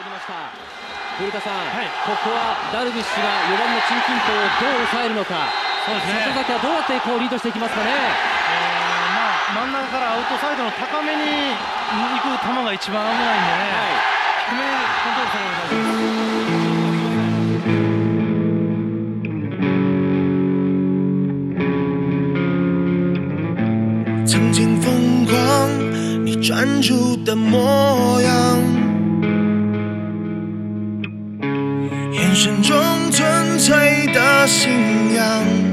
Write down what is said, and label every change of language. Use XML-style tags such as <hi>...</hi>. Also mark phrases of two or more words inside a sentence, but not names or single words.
<ja>した古田さん、ここはダルビッシュが4番の陳金峰をどう抑えるのか。そうですね、里崎はどうやってこうリードしていきますかね。真ん中からアウトサイドの高めに行く球が一番危ないんでね、低めコントロールされる大丈夫です。</ja> <zh>曾经疯狂，你专注的模样，眼神中纯粹的信仰，</zh>